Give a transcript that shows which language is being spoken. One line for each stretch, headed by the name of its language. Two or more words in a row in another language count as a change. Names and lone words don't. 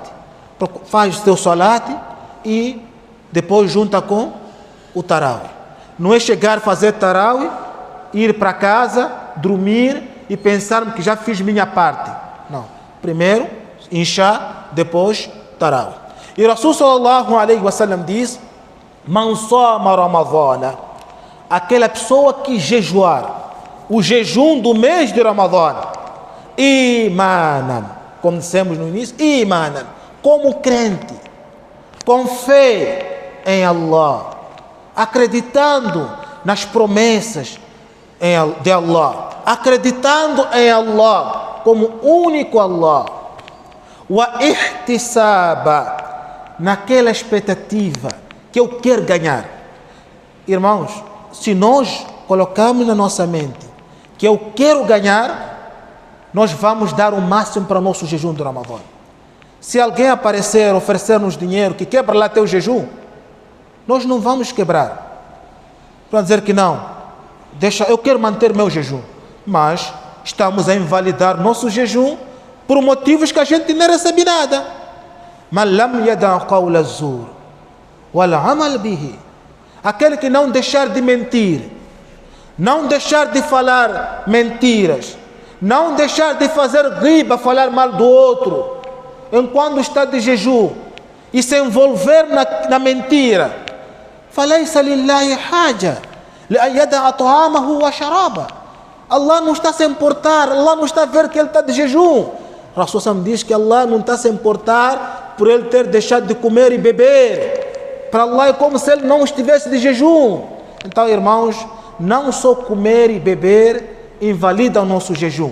Portuguese: Faz o teu salat e depois junta com o tarawih. Não é chegar a fazer tarawih, ir para casa, dormir e pensar que já fiz minha parte. Não. Primeiro, isha, depois tarawih.
Arabic: E رسول صلى الله عليه وسلم diz: من صام رمضان,
Portuguese: aquela pessoa que jejuar o jejum do mês de Ramadã, imanan, como dissemos no início, imanan, como crente, com fé em Allah, acreditando nas promessas de Allah, acreditando em Allah como único Allah,
Arabic: واحتسابا,
Portuguese: naquela expectativa que eu quero ganhar. Irmãos, se nós colocamos na nossa mente que eu quero ganhar, nós vamos dar o máximo para o nosso jejum do Ramadã. Se alguém aparecer, oferecer-nos dinheiro que quebra lá teu jejum, nós não vamos quebrar. Para dizer que não, deixa, eu quero manter meu jejum, mas estamos a invalidar nosso jejum por motivos que a gente nem recebe nada.
Arabic: من لم يدع قول الزور والعمل به,
Portuguese: aquele que não deixar de mentir, não deixar de falar mentiras, não deixar de fazer riba, falar mal do outro, enquanto está de jejum, e se envolver na mentira,
Arabic: فليس لله حاجة لأن يدع طعامه وشرابه.
Portuguese: Allah não está a se importar, Allah não está a ver que ele está de jejum. Rasul Sam diz que Allah não está a se importar por ele ter deixado de comer e beber. Para Allah é como se ele não estivesse de jejum. Então, irmãos, não só comer e beber invalida o nosso jejum.